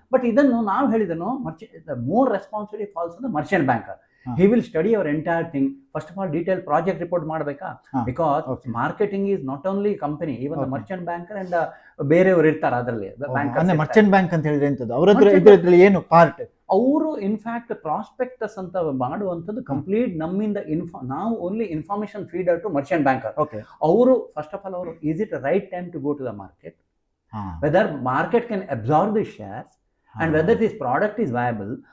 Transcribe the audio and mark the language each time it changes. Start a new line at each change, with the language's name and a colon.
English: but
Kannada: ಇದನ್ನು ನಾವು ಹೇಳಿದನು,
English: More responsibility falls on the merchant banker. He will study our entire thing. First of all, detailed project report ಮಾಡಬೇಕಾ, because marketing is not only company, even the merchant banker and
Kannada: ಬೇರೆಯವರು ಇರ್ತಾರೆ ಅದರಲ್ಲಿ. Merchant bank ಅಂತ ಹೇಳಿದ್ರೆ ಎಂತದ್ದು? ಅವರದ್ರಲ್ಲಿ ಏನು ಪಾರ್ಟ್? ಅವರು in fact prospectus ಅಂತ ಮಾಡುವಂಥದ್ದು ಕಂಪ್ಲೀಟ್ ನಮ್ಮಿಂದ ನಾವು
English: Only information feeder to merchant banker. ಅವರು first of all ಅವರು is it right time to go to the market, whether market can absorb the shares and whether this product is viable.